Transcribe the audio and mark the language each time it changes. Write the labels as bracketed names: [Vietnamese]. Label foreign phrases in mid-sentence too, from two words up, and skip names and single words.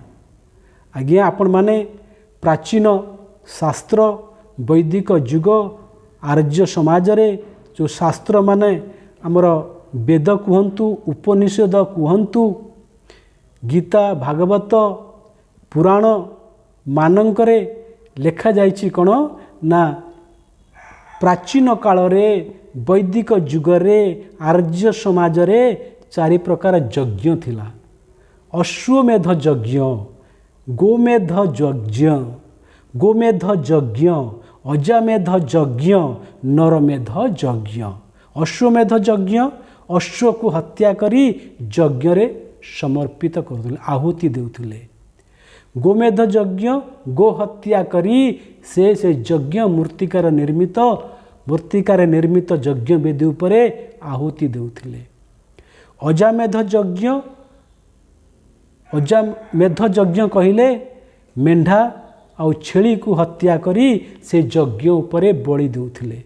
[Odia] ଆଜ୍ଞା ଆପଣ ମାନେ ପ୍ରାଚୀନ ଶାସ୍ତ୍ର ବୈଦିକ ଯୁଗ ଆର୍ଯ୍ୟ ସମାଜ ରେ ଯୋ ଶାସ୍ତ୍ର ମାନେ ହମର ବେଦ କହନ୍ତୁ, ଉପନିଷଦ କହନ୍ତୁ, ଗୀତା ଭାଗବତ ପୁରାଣ ମାନଙ୍କରେ ଲେଖା ଯାଇଛି କୋନ ନା ପ୍ରାଚୀନ କାଳ ରେ ବୈଦିକ ଯୁଗରେ ଆର୍ଯ୍ୟ ସମାଜ ରେ ଚାରି ପ୍ରକାର ଯଜ୍ଞ ଥିଲା। ଅଶ୍ୱମେଧ ଯଜ୍ଞ, ଗୋମେଧ ଯଜ୍ଞ, ଗୋମେଧ ଯଜ୍ଞ, ଅଜାମେଧ ଯଜ୍ଞ, ନରମେଧ ଯଜ୍ଞ। ଅଶ୍ୱମେଧ ଯଜ୍ଞ ଅଶ୍ୱ କୋ ହତ୍ୟା କରି ଯଜ୍ଞ ରେ ସମର୍ପିତ କରଥୁଲେ, ଆହୁତି ଦେଉଥୁଲେ। ଗୋମେଧ ଯଜ୍ଞ ଗୋ ହତ୍ୟା କରି ସେ ଯଜ୍ଞ ମୂର୍ତ୍ତିକାର ନିର୍ମିତ ଯଜ୍ଞ ବେଦୀ ଉପରେ ଆହୁତି ଦେଉଥୁଲେ। ଅଜାମେଧ ଯଜ୍ଞ, ଅଜାମେଧ ଯଜ୍ଞ କହିଲେ ମେଣ୍ଢା ଆଉ ଛେଳି କୋ ହତ୍ୟା କରି ସେ ଯଜ୍ଞ ଉପରେ ବଳି ଦେଉଥୁଲେ।